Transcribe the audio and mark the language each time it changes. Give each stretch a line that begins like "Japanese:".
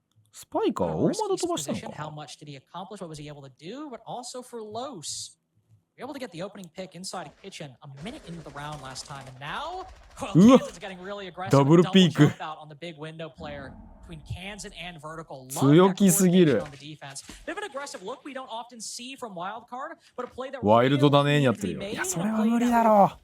Japanese: スパイカーは大窓飛ばしたのか。
English: able to get the opening pick inside a kitchen a minute into the round last time, and now Kansas getting really aggressive.
Japanese: ダブルピーク。
English: on the big window player between Kansas and Vertical.
Japanese: 強気すぎる。
English: Bit of an aggressive look we don't often see from Wildcard, but a play that
Japanese: ワイルドだねにやってるよ。いや、それは無理だろう。